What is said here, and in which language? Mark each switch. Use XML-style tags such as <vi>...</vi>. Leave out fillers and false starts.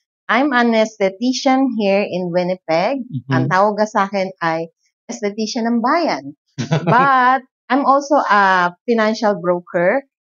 <en>I'm an esthetician here in Winnipeg.</en> <tl>Ang tawag sa akin ay esthetician ng bayan.</tl> <en>But I'm also a financial broker.</en>